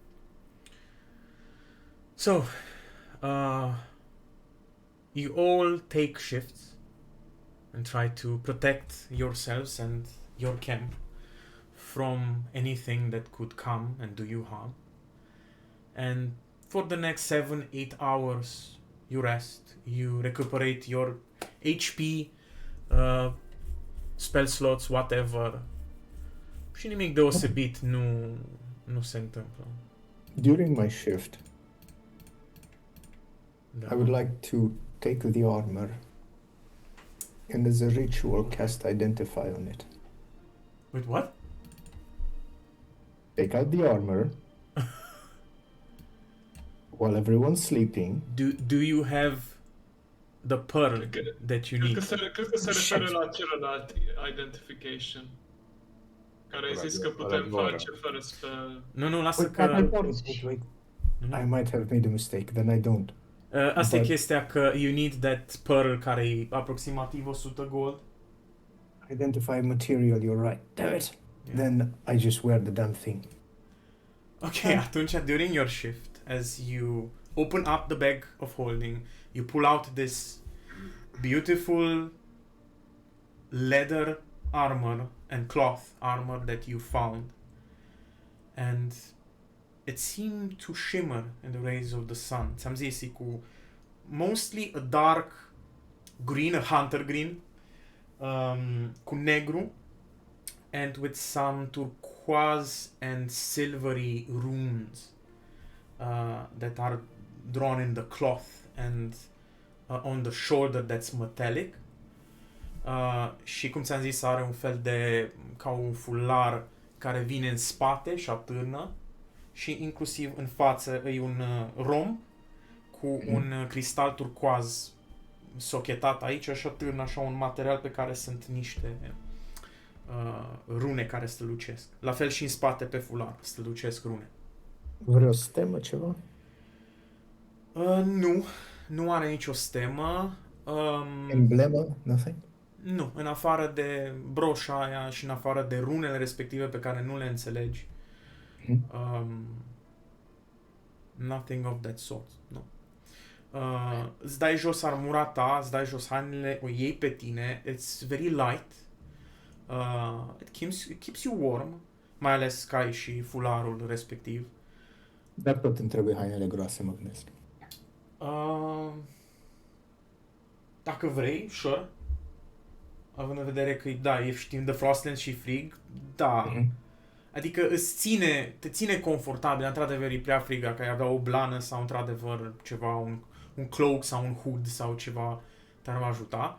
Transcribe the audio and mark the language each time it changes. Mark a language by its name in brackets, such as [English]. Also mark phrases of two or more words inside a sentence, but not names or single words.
[English] So, you all take shifts and try to protect yourselves and your camp from anything that could come and do you harm. And for the next 7-8 hours, you rest, you recuperate your HP, spell slots, whatever. [Romanian] Și nimic deosebit nu se întâmplă. [English] During my shift, [Romanian] Da. [English] I would like to take the armor and as a ritual cast Identify on it. Wait, what? Take out the armor while everyone's sleeping. Do you have the pearl that you need? [Romanian] Cred că se referă la celălalt identification. Care ai zis că putem face fără să... Nu, lasă [English] Wait, [Romanian] că... [English] wait. I might have made a mistake, then I don't. [Romanian] Asta e [English] But- [Romanian] chestia că [English] you need that pearl [Romanian] care e aproximativ 100 gold. [English] Identify material, you're right. Damn it. Yeah. Then I just wear the damn thing. Ok, atunci during your shift, as you open up the bag of holding, you pull out this beautiful leather armor and cloth armor that you found. And it seemed to shimmer in the rays of the sun. [Romanian] Ți-am zis, e cu [English] mostly a dark green, a hunter green, [Romanian] cu negru, [English] and with some turquoise and silvery runes that are drawn in the cloth and on the shoulder that's metallic. [Romanian] Și cum ți-am zis, are un fel de ca un fular care vine în spate și atârnă și inclusiv în față e un rom cu un cristal turcoaz sochetat aici și atârnă așa un material pe care sunt niște rune care strălucesc. La fel și în spate pe fular strălucesc rune. Vreo stemă, ceva? Nu are nicio stemă. Emblemă? Nothing? Nu, în afară de broșa aia și în afară de runele respective pe care nu le înțelegi. [English] Nothing of that sort, [Romanian] nu. Îți dai jos armura ta, îți dai jos hainele, o iei pe tine, [English] it's very light. It keeps you warm, [Romanian] mai ales că ai și fularul respectiv. Dar tot îmi trebuie hainele groase, mă gândesc. Dacă vrei, sure. Având în vedere că, da, știm de Frostlands și frig, da. Adică te ține confortabil, într-adevăr e prea frig, dacă ai avea o blană sau într-adevăr ceva, un cloak sau un hood sau ceva, te-ar ajuta.